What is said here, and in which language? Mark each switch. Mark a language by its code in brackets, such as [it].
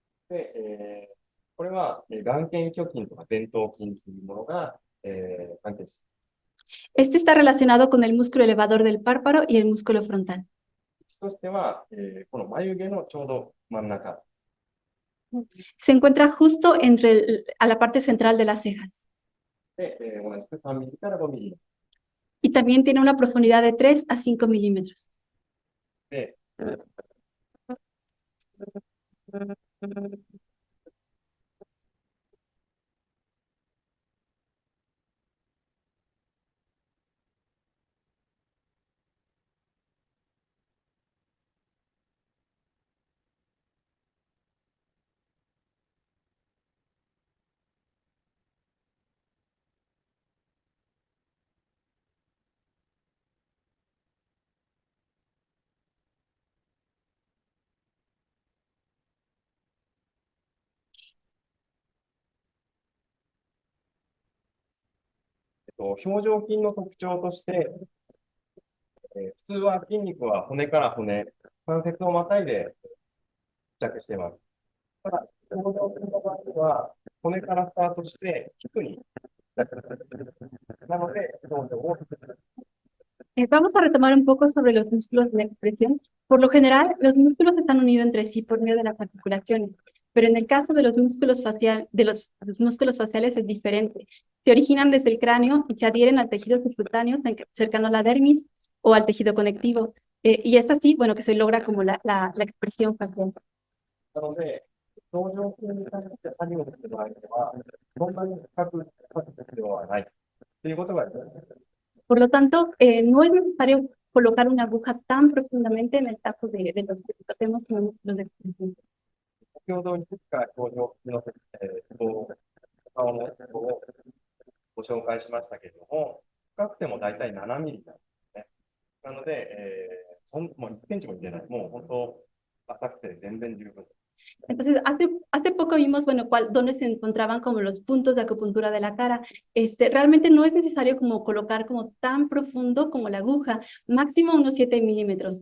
[ja] で、これは、眼瞼挙筋とか前頭筋というものが、関係しています。 [es] Este está relacionado con el músculo elevador del párpado y el músculo frontal. [ja] 位置としては、この眉毛のちょうど真ん中。 [es] Se encuentra justo a la parte central de las cejas. [ja] で、同じく3ミリから5ミリ。 [es] Y también tiene una profundidad de 3 a 5 milímetros. で、 [ja] 表情筋の特徴として、普通は筋肉は骨から骨、関節をまたいで付着しています。ただ、表情筋の場合は、骨からスタートして皮膚に付着する。なので、表情を [es] Vamos a retomar un poco sobre los músculos de la expresión. Por lo general, los músculos están unidos entre sí por medio de las articulaciones, pero en el caso de los músculos los músculos faciales es diferente. Se originan desde el cráneo y se adhieren al tejido subcutáneo cercano a la dermis o al tejido conectivo. Y es así, bueno, que se logra como la expresión facial. [ja] なので、表情筋に関して作業する場合は、そんなに深く書く必要はないということがあります。 [es] Por lo tanto, no es necesario colocar una aguja tan profundamente en el caso de los que tratemos con los músculos de expresión. [ja] 先ほどいくつか表情筋の顔のをご紹介しましたけれども、深くてもだいたい7ミリなんですね。なので、もう1センチも入れない。もう本当、浅くて全然十分。 [es] Entonces, hace poco vimos, bueno, dónde se encontraban como los puntos de acupuntura de la cara. Realmente no es necesario como colocar como tan profundo como la aguja, máximo unos 7 milímetros.